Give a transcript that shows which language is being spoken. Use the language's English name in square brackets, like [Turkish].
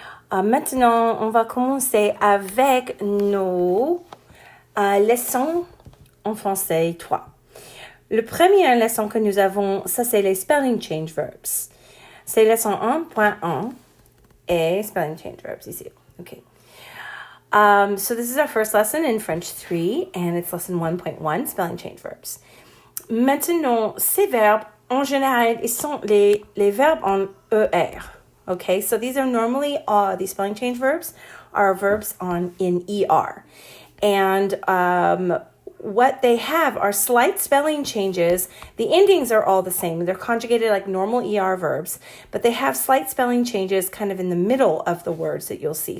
[French] Maintenant, on va commencer avec nos leçons en français 3. Le premier leçon que nous avons, ça c'est les spelling change verbs. C'est leçon 1.1 et spelling change verbs ici. [English] Okay. So this is our first lesson in French 3 and it's lesson 1.1, spelling change verbs. [French] Maintenant, ces verbes, en général, ils sont les verbes en ER. [English] Okay, so these are normally, these spelling change verbs are verbs in ER. And what they have are slight spelling changes. The endings are all the same. They're conjugated like normal ER verbs, but they have slight spelling changes kind of in the middle of the words that you'll see.